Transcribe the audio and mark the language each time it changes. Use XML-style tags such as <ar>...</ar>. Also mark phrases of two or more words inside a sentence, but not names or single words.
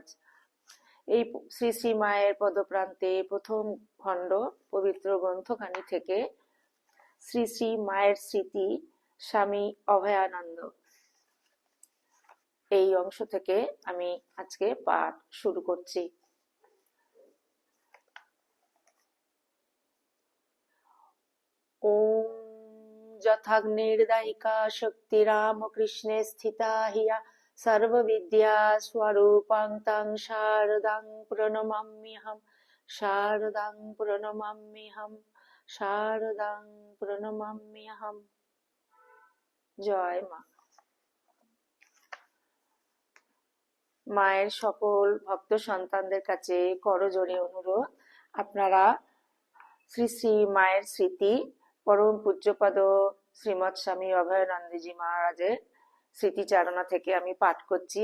<bn>এই শ্রী শ্রী মায়ের পদপ্রান্তে প্রথম খণ্ড পবিত্র গ্রন্থখানি থেকে শ্রী শ্রী মায়ের স্মৃতি স্বামী অভয়ানন্দ, এই অংশ থেকে আমি আজকে পাঠ শুরু করছি।</bn> <sa>ওম যথাগ্নির্দায়িকা শক্তিরামকৃষ্ণে স্থিতা হিয়া সর্ববিদ্যা স্বরূপাং তং শারদাং প্রণমাম্যহম, শারদাং প্রণমাম্যহম, শারদাং প্রণমাম্যহম।</sa> <bn>জয় মা। মায়ের সকল ভক্ত সন্তানদের কাছে করজোড়ে অনুরোধ, আপনারা শ্রী শ্রী মায়ের স্মৃতি পরম পূজ্যপাদ শ্রীমৎ স্বামী অভয়ানন্দজি মহারাজের স্মৃতিচারণা থেকে আমি পাঠ করছি।</bn>